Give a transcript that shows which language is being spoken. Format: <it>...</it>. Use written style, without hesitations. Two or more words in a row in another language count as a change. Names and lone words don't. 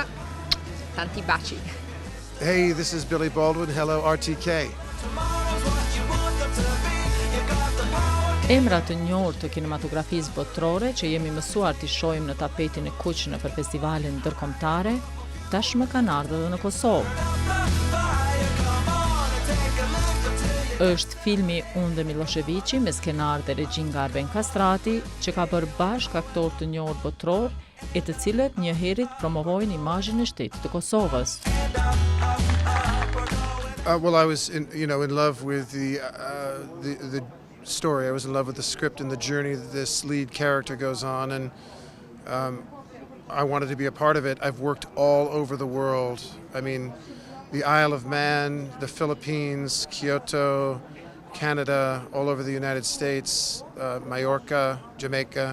<it>Tanti baci.</it> <en>Hey, this is Billy Baldwin. Hello, RTK.</en> <sq>Emra të njohur të kinematografisë botërore që jemi mësuar t'i shohim në tapetin e kuq nëpër festivalin ndërkombëtare, tashmë kanë ardhur edhe në Kosovë. Është filmi Unë dhe Miloševiqi me skenar dhe regjin nga Arben Kastrati, që ka bërë bashk aktor të njohur botror, e të cilët njëherët promovojnë imazhin e shtetit të Kosovës.</sq> <en>Well, I was in love with the story. I was in love with the script and the journey that this lead character goes on, and I wanted to be a part of it. I've worked all over the world. I mean, the Isle of Man, the Philippines, Kyoto, Canada, all over the United States, Mallorca, Jamaica.</en>